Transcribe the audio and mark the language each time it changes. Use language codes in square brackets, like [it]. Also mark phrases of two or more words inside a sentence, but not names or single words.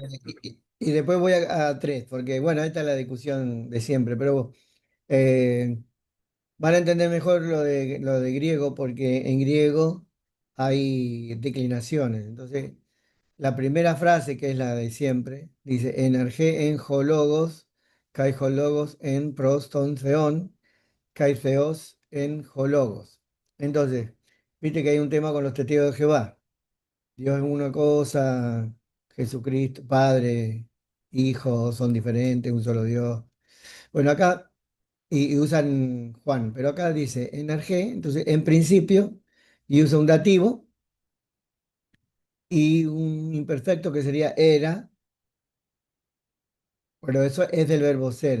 [es] y después voy a 3, porque bueno, esta es la discusión de siempre, pero eh, van a entender mejor lo de griego, porque en griego hay declinaciones. Entonces, la primera frase, que es la de siempre, dice, [el] ἐν ἀρχῇ ἦν ὁ λόγος, καὶ ὁ λόγος ἦν πρὸς τὸν θεόν, καὶ θεὸς ἦν ὁ λόγος. [es] Entonces, viste que hay un tema con los testigos de Jehová. Dios es una cosa, Jesucristo, Padre, Hijo, son diferentes, un solo Dios. Bueno, acá, y usan Juan, pero acá dice energé, entonces en principio, y usa un dativo y un imperfecto que sería era, pero eso es del verbo ser.